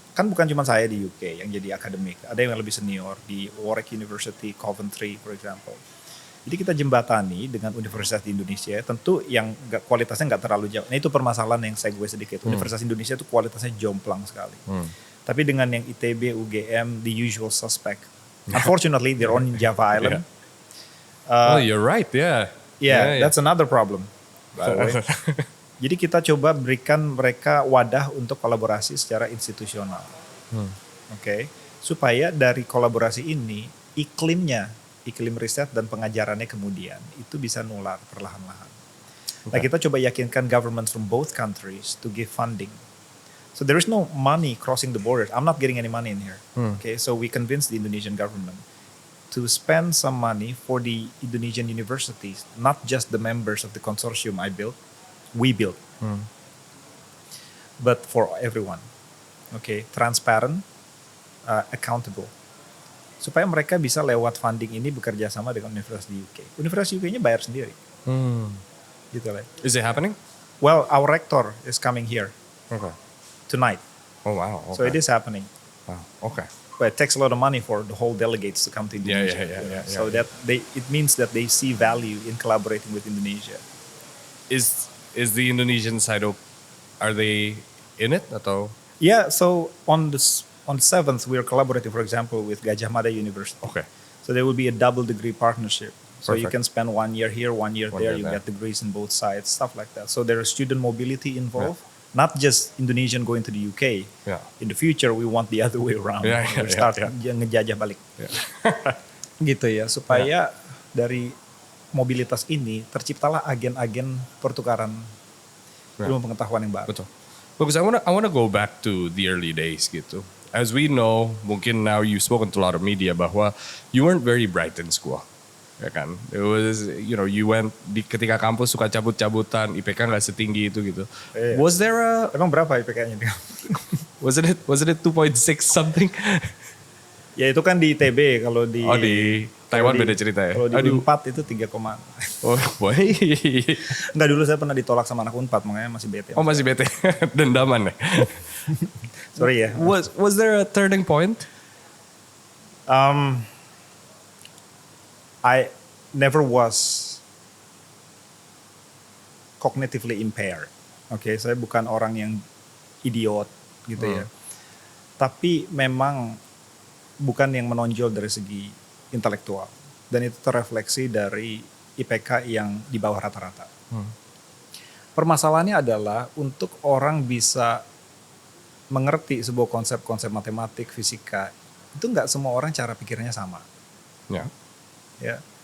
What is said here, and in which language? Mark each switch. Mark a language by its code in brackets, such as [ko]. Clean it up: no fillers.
[id] Kan bukan cuma saya di UK yang jadi akademik, ada yang lebih senior di Warwick University, Coventry, [en] for example. [id] Jadi kita jembatani dengan universitas di Indonesia, tentu yang kualitasnya nggak terlalu jauh. Nah itu permasalahan yang saya gue sedikit. Universitas Indonesia itu kualitasnya jomplang sekali. Tapi dengan yang ITB, UGM, [en] the usual suspect. Unfortunately, they're on Java Island. Oh, you're right, yeah. Yeah, that's another problem. By the way. [id] Jadi kita coba berikan mereka wadah untuk kolaborasi secara institusional. Oke. Supaya dari kolaborasi ini iklim riset dan pengajarannya kemudian itu bisa nular perlahan-lahan. Nah, kita coba yakinkan [en] governments from both countries to give funding. So there is no money crossing the border. I'm not getting any money in here. Okay, so we convinced the Indonesian government to spend some money for the Indonesian universities, not just the members of the consortium we built, but for everyone. Okay, transparent, accountable. [id] Supaya mereka bisa lewat funding ini bekerja sama dengan universitas di UK. Universitas UK-nya bayar sendiri. Gitu lah. [en] Is it happening? Well, our rector is coming here tonight. Oh wow. Okay. So it is happening. Wow. Okay. But it takes a lot of money for the whole delegates to come to Indonesia. Yeah. So that it means that they see value in collaborating with Indonesia. Is the Indonesian side are they in it [id] atau? [en] Yeah, so on the 7th we are collaborating, for example, with Gajah Mada University. Okay. So there will be a double degree partnership. So you Perfect. can spend 1 year here, 1 year there. You get degrees in both sides, stuff like that. So there is student mobility involved. Not just Indonesian going to the UK. Yeah. In the future we want the other way around. We start [id] ngejajah balik. Gitu ya, supaya dari mobilitas ini terciptalah agen-agen pertukaran ilmu pengetahuan yang baru. Betul. [en] Because I wanna go back to the early days [id] gitu. [en] As we know, [id] mungkin [en] now you've spoken to a lot of media [id] bahwa [en] you weren't very bright in school. [id] Ya kan? [en] It was, you went [id] ketika kampus suka cabut-cabutan, IPK nggak setinggi itu gitu. [en] Was there [id] Emang berapa IPK-nya? [en] wasn't it 2.6 something? [id] Ya itu kan di ITB, kalau di di Taiwan beda cerita ya. Kalau di Unpad itu 3, Oh boy. Enggak, dulu saya pernah ditolak sama anak Unpad, makanya masih bete. Oh masih bete. Dendaman ya. Sorry ya. [en] Was there a turning point? I never was cognitively impaired. [id] Oke, saya bukan orang yang idiot gitu ya. Tapi memang bukan yang menonjol dari segi intelektual. Dan itu terrefleksi dari IPK yang di bawah rata-rata. Permasalahannya adalah untuk orang bisa mengerti sebuah konsep-konsep matematik, fisika, itu nggak semua orang cara pikirnya sama. Ya.